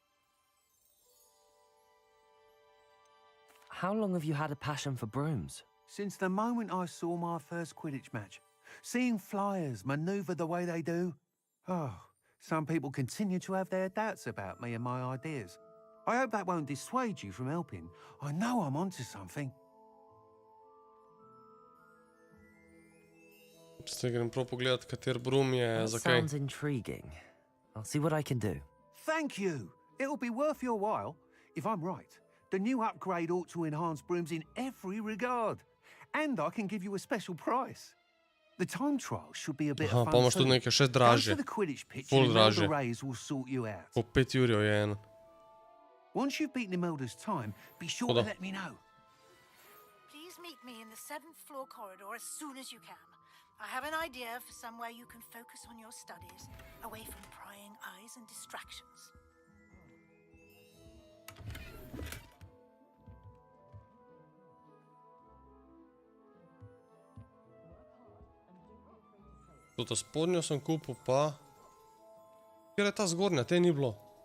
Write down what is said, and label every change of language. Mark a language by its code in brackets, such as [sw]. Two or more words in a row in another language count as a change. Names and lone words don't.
[en] How long have you had a passion for brooms? Since the moment I saw my first Quidditch match. Seeing flyers manoeuvre the way they do. Oh, some people continue to have their doubts about me and my ideas. I hope that won't dissuade you from helping. I know I'm onto something. [sl] Zdaj grem prav pogledat, kater broom je [en] That [sl] za kaj. [en] sounds intriguing. I'll see what I can do. Thank you. It'll be worth your while. If I'm right, the new upgrade ought to enhance brooms in every regard. And I can give you a special price. The time trial should be a bit [sl] Aha, [en] of [sl] pa [en] fun [sl] imaš tudi [en] too. [sl] nekaj še [en] Go [sl] dražje. [en] to the Quidditch pitch [sl] Ful [en] and Imelda [sl] dražje. [en] Reyes will sort you out. [sl] Po 5 jurjev je en. [en] Once you've beaten Imelda's time, be sure to Hold on. let me know. Please meet me in the 7th floor corridor as soon as you can. I have an idea for somewhere you can focus on your studies, away from prying eyes and distractions. [sl] Toto spodnjo sem kupil, pa... Kjer je ta zgornja? Te ni bilo.